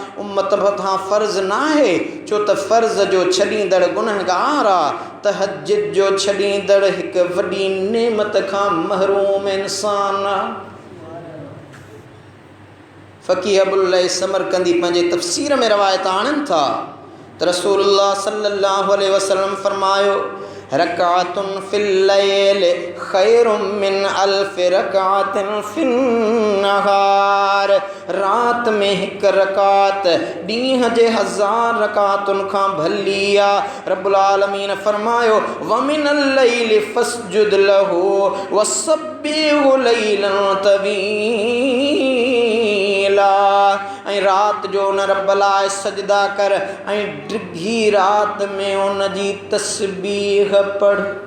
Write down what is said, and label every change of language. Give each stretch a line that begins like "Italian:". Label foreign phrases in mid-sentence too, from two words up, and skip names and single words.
Sindhi: उम्मत मथां फ़र्ज़ न आहे, छो त फ़र्ज़ जो छॾींदड़ गुनहगार आहे। तहज्जुद जो छॾींदड़ हिकु वॾी नेमत खां महरूम इंसान आहे। फ़क़ीह अबुल लैस समरकंदी पंहिंजे तफ़सीर में रवायत आणनि था त रसूलुल्लाह
Arabic: صلى الله عليه وسلم
Sindhi: फरमायो
Arabic: ركعة في الليل خير من ألف ركعة في النهار.
Sindhi: रात में हिकु रकात ॾींहं जे 1000 रकातुनि खां भली आहे।
Arabic: रब्बुल आलमीन फरमायो ومن الليل فاسجد له وسبحه ليلا طويلا.
Sindhi: ऐं रात जो उन रब लाइ सजदा कर ऐं डिघी रात में उन जी तस्बीह पढ़।